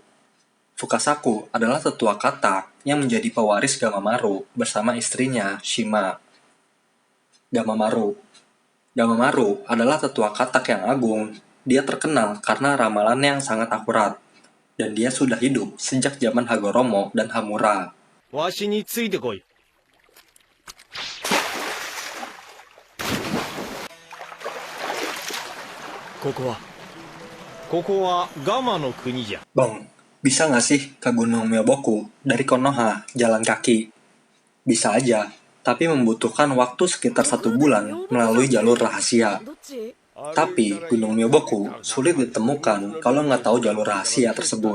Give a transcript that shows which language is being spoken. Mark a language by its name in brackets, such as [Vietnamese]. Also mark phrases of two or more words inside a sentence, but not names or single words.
[Indonesian] Fukasaku adalah tetua katak yang menjadi pewaris Gamamaru bersama istrinya, Shima. Gamamaru. Gamamaru adalah tetua katak yang agung. Dia terkenal karena ramalannya yang sangat akurat. Dan dia sudah hidup sejak zaman Hagoromo dan Hamura. [Japanese] わしについてこい。ここはガマの国じゃ。 [Indonesian] Bang, bisa nggak sih ke Gunung Myoboku dari Konoha jalan kaki? Bisa aja, tapi membutuhkan waktu sekitar 1 bulan melalui jalur rahasia. Tapi Gunung Myoboku sulit ditemukan kalau nggak tahu jalur rahasia tersebut.